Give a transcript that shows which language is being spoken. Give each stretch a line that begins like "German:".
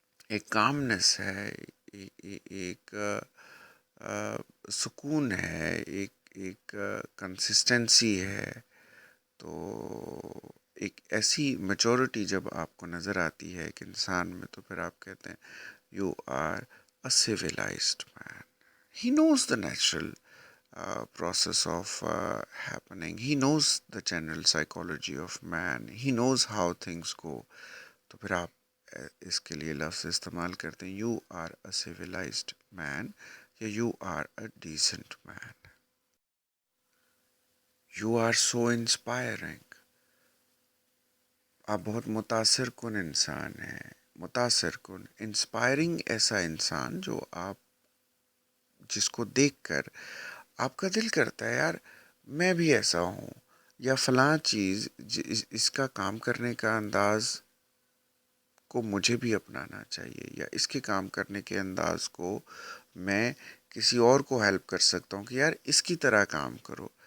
Urdu: ایک کامنس ہے، ایک سکون ہے، ایک کنسسٹنسی ہے. تو ایک ایسی میچورٹی جب آپ کو نظر آتی ہے ایک انسان میں، تو پھر آپ کہتے ہیں
English: You are a civilised man. He knows the natural process of happening. He knows the general psychology of man. He knows how things go.
Urdu: تو پھر آپ اس کے لیے لفظ استعمال کرتے ہیں
English: you are a civilised man
Urdu: یا
English: You are a decent man. You are so inspiring.
Urdu: آپ بہت متاثر کن انسان ہیں، متاثر کن انسپائرنگ ایسا انسان جو آپ جس کو دیکھ کر آپ کا دل کرتا ہے یار میں بھی ایسا ہوں، یا فلاں چیز اس کا کام کرنے کا انداز کو مجھے بھی اپنانا چاہیے، یا اس کے کام کرنے کے انداز کو میں کسی اور کو ہیلپ کر سکتا ہوں کہ یار اس کی طرح کام کرو.